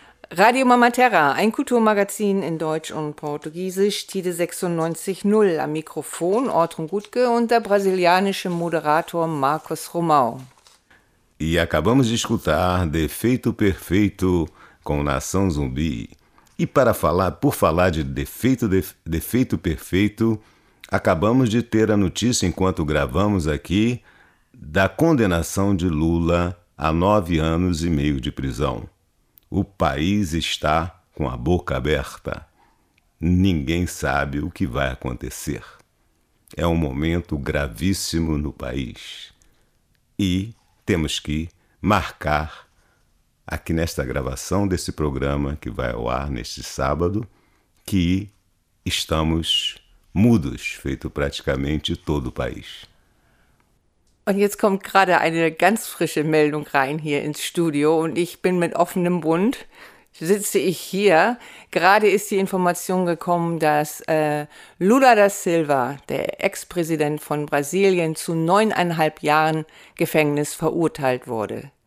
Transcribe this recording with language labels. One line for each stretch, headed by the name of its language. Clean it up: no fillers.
German: Radio Mama Terra, ein Kulturmagazin in Deutsch und Portugiesisch, Tide 96.0, am Mikrofon Ortrun Gutke und der brasilianische Moderator Marcos Romão.
Portuguese: E acabamos de escutar Defeito Perfeito com Nação Zumbi. E para falar, por falar de Defeito Perfeito, acabamos de ter a notícia, enquanto gravamos aqui, da condenação de Lula a 9 anos e meio de prisão. O país está com a boca aberta. Ninguém sabe o que vai acontecer. É um momento gravíssimo no país. E temos que marcar aqui nesta gravação desse programa que vai ao ar neste sábado, que estamos mudos, feito praticamente todo o país.
German: Und jetzt kommt gerade eine ganz frische Meldung rein hier ins Studio und ich bin mit offenem Mund, sitze ich hier. Gerade ist die Information gekommen, dass Lula da Silva, der Ex-Präsident von Brasilien, zu 9,5 Jahren Gefängnis verurteilt wurde.